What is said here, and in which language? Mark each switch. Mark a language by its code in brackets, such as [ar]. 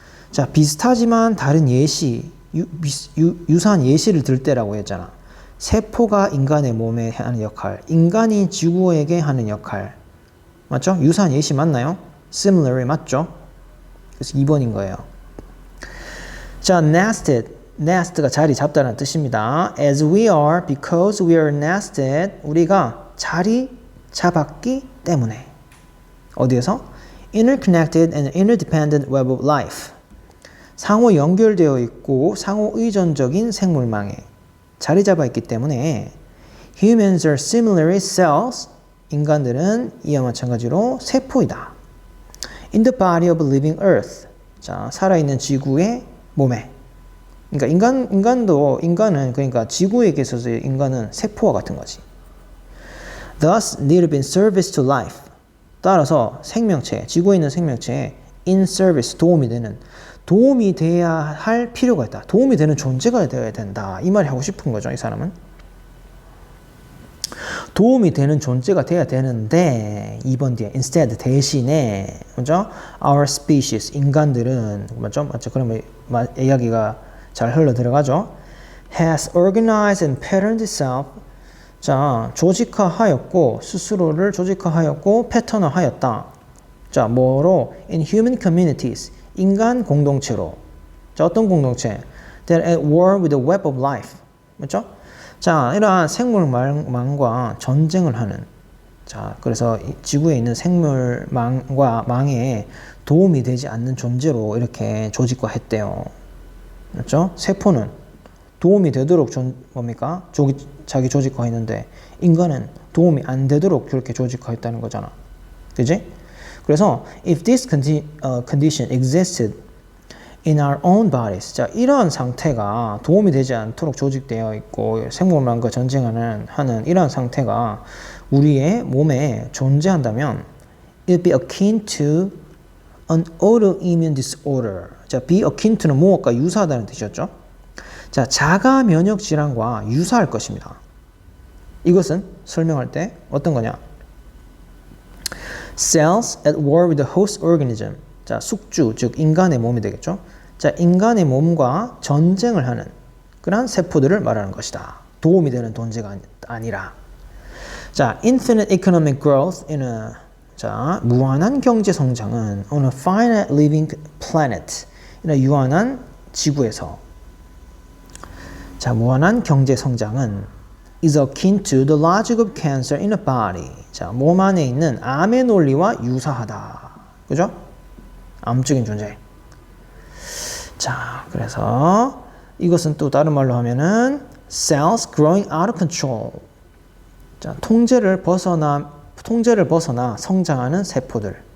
[ko] 자, 비슷하지만 다른 예시 유사한 예시를 들 때라고 했잖아. 세포가 인간의 몸에 하는 역할, 인간이 지구에게 하는 역할. 맞죠? 유사한 예시 맞나요? similarly 맞죠? 그래서 2번인 거예요. 자, nest가 자리 잡다는 뜻입니다. [en] As we are, because we are nested, [ko] 우리가 자리 잡았기 때문에. 어디에서? [en] Interconnected and interdependent web of life. [ko] 상호 연결되어 있고 상호 의존적인 생물망에 자리 잡아 있기 때문에 [en] humans are similarly cells. [ko] 인간들은 이와 마찬가지로 세포이다. [en] In the body of living earth. [ko] 자, 살아있는 지구의 몸에. 그러니까 인간은 그러니까 지구에게 있어서의 인간은 세포와 같은 거지. [en] Thus, need in service to life. [ko] 따라서 생명체, 지구에 있는 생명체에 in service, 도움이 돼야 할 필요가 있다. 도움이 되는 존재가 되어야 된다. 이 말이 하고 싶은 거죠, 이 사람은. 도움이 되는 존재가 돼야 되는데 2번 뒤에 instead 대신에 그죠? [en] Our species [ko] 인간들은 맞죠? 그러면 이야기가 잘 흘러 들어가죠. [en] Has organized and patterned itself. [ko] 자, 조직화하였고 스스로를 조직화하였고 패턴화하였다. 자, 뭐로? [en] In human communities. [ko] 인간 공동체로. 자, 어떤 공동체? [en] That at war with the web of life. [ko] 맞죠? 자, 이러한 생물망과 전쟁을 하는. 자, 그래서 지구에 있는 생물망과 망에 도움이 되지 않는 존재로 이렇게 조직화했대요. 맞죠? 세포는 도움이 되도록 뭡니까? 자기 조직화했는데 인간은 도움이 안 되도록 그렇게 조직화했다는 거잖아. 그지? 그래서 [en] if this condition existed in our own bodies. [ko] 자, 이러한 상태가 도움이 되지 않도록 조직되어 있고 생물망과 전쟁하는 이러한 상태가 우리의 몸에 존재한다면 [en] it'd be akin to an autoimmune disorder. [ko] 자, be akin to는 무엇과 유사하다는 뜻이었죠. 자, 자가 면역 질환과 유사할 것입니다. 이것은 설명할 때 어떤 거냐? [en] Cells at war with the host organism. [ko] 자, 숙주, 즉 인간의 몸이 되겠죠. 자, 인간의 몸과 전쟁을 하는 그런 세포들을 말하는 것이다. 도움이 되는 존재가 아니라. [en] 자, infinite economic growth in a 자, [ko] 무한한 경제 성장은 [en] on a finite living planet. [ko] 이런 유한한 지구에서. 자, 무한한 경제 성장은 [en] is akin to the logic of cancer in a body. [ko] 자, 몸 안에 있는 암의 논리와 유사하다. 그죠? 암적인 존재. 자, 그래서 이것은 또 다른 말로 하면은 [en] cells growing out of control. [ko] 자, 통제를 벗어나 성장하는 세포들.